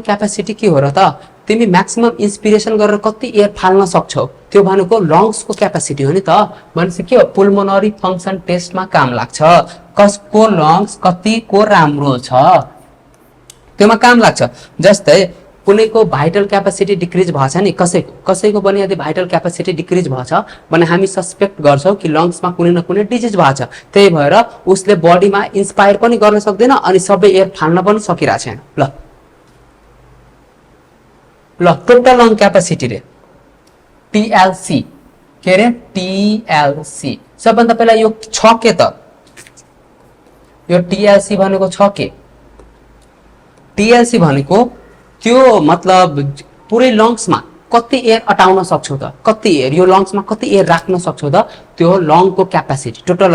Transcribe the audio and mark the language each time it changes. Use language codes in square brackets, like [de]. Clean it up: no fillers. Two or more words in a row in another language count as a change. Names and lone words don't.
[ne] क्यापासिटी के हो र त तिमी [en] maximum inspiration [ne] गरेर कति एयर फाल्न सक्छौ त्यो भनेको लंग्स को क्यापासिटी हो नि त भनेपछि के हो [en] pulmonary function [ne] टेस्टमा काम लाग्छ कसको लंग्स कतिको राम्रो छ त्यसमा काम लाग्छ जस्तै कुनैको [en] vital capacity decrease [ne] भएछ नि कसैको पनि यदि [en] vital capacity decrease [ne] भएछ भने हामी सस्पेक्ट गर्छौं कि लंग्समा कुनै न कुनै डिजिज भएछ त्यही भएर उसले बडीमा इन्स्पायर पनि गर्न सक्दैन अनि सबै एयर फाल्न पनि सकिरा छैन ल [en] total lung capacity [ne] रे TLC के रे TLC सबभन्दा पहिला यो छ के त यो TLC भनेको छ के TLC भनेको त्यो मतलब पुरै लंग्समा कति एयर अटाउन सक्छौ त कति एयर यो लंग्समा कति एयर राख्न सक्छौ त त्यो लंग को क्यापासिटी टोटल